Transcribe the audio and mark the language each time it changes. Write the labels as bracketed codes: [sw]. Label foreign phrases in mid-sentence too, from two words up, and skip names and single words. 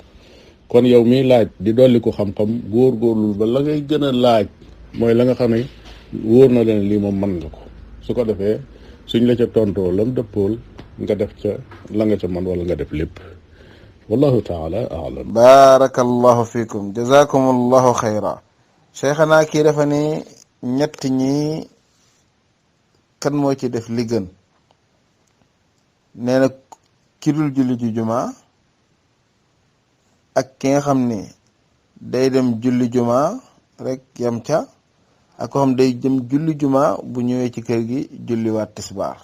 [wo] kon yow miy laaj di dolli ko xam-xam góorgóorlu ba la ngay gën a laaj mooy la nga xam ne wóor na leen lii moom mën nga ko. su ko defee suñ la ca tontoo lam dëppool nga def ca la nga ca mën wala nga def lépp. [ar] والله تعالى أعلم. بارك الله فيكم جزاكم الله خيرا. [wo] cheikhana kii dafa ni ñett ñi kan moo ci def li gën. nee na ki dul julli ju juma ak ki nga xam ne day dem julli juma rek yam ca, ak ko xam day dem julli juma bu ñëwee ci kër gi julli waat tisbaar.